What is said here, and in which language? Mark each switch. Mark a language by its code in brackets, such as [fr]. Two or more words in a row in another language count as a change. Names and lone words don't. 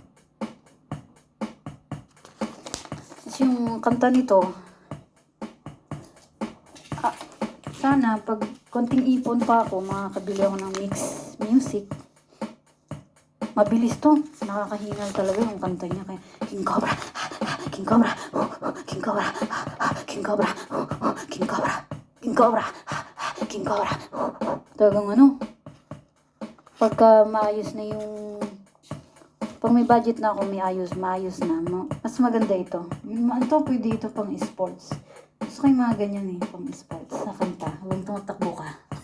[tl] Tapos yung kanta nito, sana pag konting ipon pa ako, makakabili ako ng [en] mix music. [tl] Mabilis to. Nakakahingal talaga yung kanta niya. Kaya, King Cobra, King Cobra, King Cobra, King Cobra, King Cobra, King Cobra, King Cobra. Talagang pagka maayos na yung, pag may budget na ako, maayos na. Mas maganda ito. Ito, pwede ito pang sports. Gusto ko yung mga ganyan pang sports na kanta. Huwag tumatakbo ka.